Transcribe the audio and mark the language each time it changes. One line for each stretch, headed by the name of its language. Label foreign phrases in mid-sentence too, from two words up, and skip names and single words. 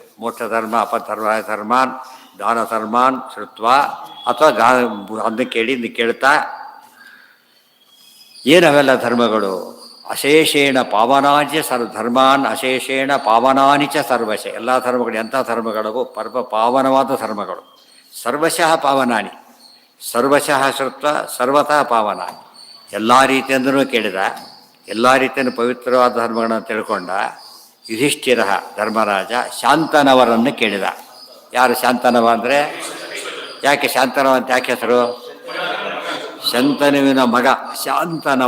Sanskrit: ಮೋಕ್ಷ ಧರ್ಮ, ಅಪಧರ್ಮ, ಧರ್ಮಾನ್, ದಾನ ಧರ್ಮಾನ್ ಶ್ರುತ್ವಾ,
Kannada: ಅಥವಾ ಅದನ್ನ ಕೇಳಿ ಇನ್ನು ಕೇಳ್ತಾ ಏನವೆಲ್ಲ ಧರ್ಮಗಳು?
Sanskrit: ಅಶೇಷೇಣ ಪಾವನಾಚ ಧರ್ಮಾನ್ ಅಶೇಷೇಣ ಪಾವನಾನಿ ಚ ಸರ್ವಶ.
Kannada: ಎಲ್ಲ ಧರ್ಮಗಳು ಎಂಥ ಧರ್ಮಗಳು? ಪಾವನವಾದ ಧರ್ಮಗಳು.
Sanskrit: ಸರ್ವಶಃ ಪಾವನಾನಿ, ಸರ್ವಶಃ ಶ್ರುತ್ವ ಸರ್ವತಃ ಪಾವನಾನಿ.
Kannada: ಎಲ್ಲ ರೀತಿಯಿಂದಲೂ ಕೇಳಿದ, ಎಲ್ಲ ರೀತಿಯನ್ನು ಪವಿತ್ರವಾದ ಧರ್ಮಗಳನ್ನು ತಿಳ್ಕೊಂಡ ಯುಧಿಷ್ಠಿರ ಧರ್ಮರಾಜ ಶಾಂತನವರನ್ನು ಕೇಳಿದ. ಯಾರು ಶಾಂತನವ ಅಂದರೆ? ಯಾಕೆ ಶಾಂತನವ ಅಂತ ಯಾಕೆ ಹೆಸರು? ಶಂತನುವಿನ ಮಗ ಶಾಂತನವ.